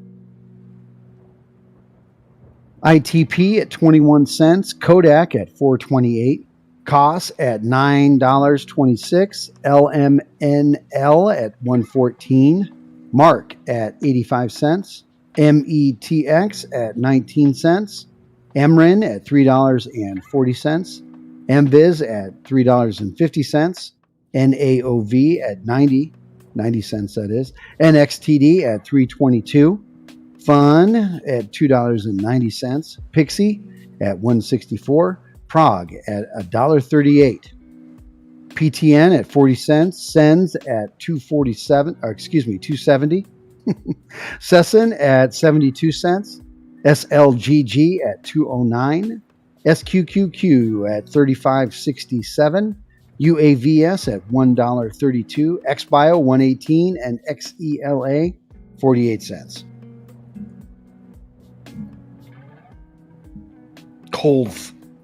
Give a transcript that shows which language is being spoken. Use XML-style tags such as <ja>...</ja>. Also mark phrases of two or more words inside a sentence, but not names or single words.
<en>ITP at 21 cents, Kodak at 4.28, COS at $9.26, LMNL at 1.14, Mark at 85 cents, METX at 19 cents, MRIN at $3.40, MBIZ at $3.50, NAOV at 90 cents that is, NXTD at 3.22, FUN at $2.90, Pixie at $1.64, Prague at $1.38, PTN at 40 cents, Sens at $2.70, Sesson at 72 cents, SLGG at $2.09, SQQQ at $35.67, UAVS at $1.32, XBio $1.18, and XELA 48 cents. Colds.</en>